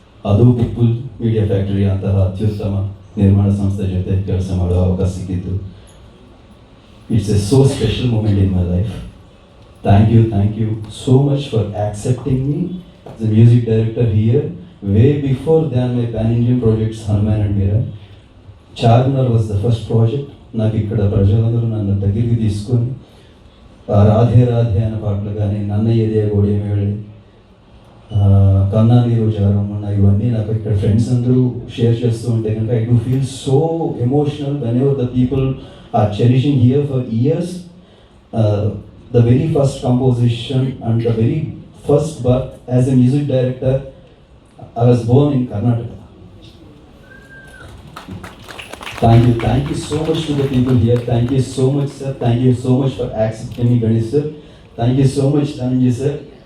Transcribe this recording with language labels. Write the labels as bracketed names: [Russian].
[Kannada] ಅದು people media factory ಅಂತಹ ಅತ್ಯುತ್ತಮ ನಿರ್ಮಾಣ ಸಂಸ್ಥೆ ಜೊತೆ ಕೆಲಸ ಮಾಡುವ ಅವಕಾಶ ಸಿಕ್ಕಿದ್ದು. [English] It's a so special moment in my life. Thank you so much for accepting me as a music director here. Way before than my pan-Indian projects Hanuman and Meera, Charnar was the first project. [Telugu] నాకు ఇక్కడ ప్రజలందరూ నన్ను దగ్గరికి తీసుకొని రాధే రాధే అనే పాటలు కానీ నన్నయ్యదే గోడే మేళే కన్నా నీరు జారమున్న ఇవన్నీ నాకు ఇక్కడ ఫ్రెండ్స్ అందరూ షేర్ చేస్తూ ఉంటే కనుక [English] I do feel so emotional whenever the people are cherishing here for years. The very first composition and the very first birth as a music director, I was born in Karnataka. Thank you so much to the people here. Thank you so much, sir. Thank you so much for accepting me, Ganesh sir. Thank you so much, Dhananjay sir.